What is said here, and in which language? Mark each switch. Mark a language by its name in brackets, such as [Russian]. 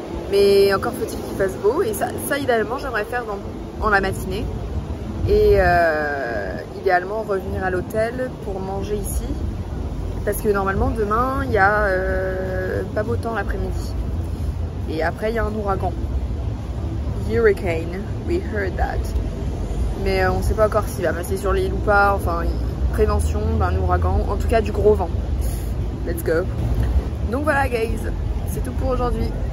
[French] Mais encore faut-il qu'il fasse beau, et ça idéalement j'aimerais faire en la matinée et idéalement revenir à l'hôtel pour manger ici. Parce que normalement demain il y a pas beau temps l'après-midi. Et après il y a un ouragan. [English] Hurricane, we heard that. [French] Mais on sait pas encore s'il va passer sur l'île ou pas. Enfin, prévention d'un ouragan, en tout cas du gros vent. [English] Let's go. [French] Donc voilà guys, c'est tout pour aujourd'hui.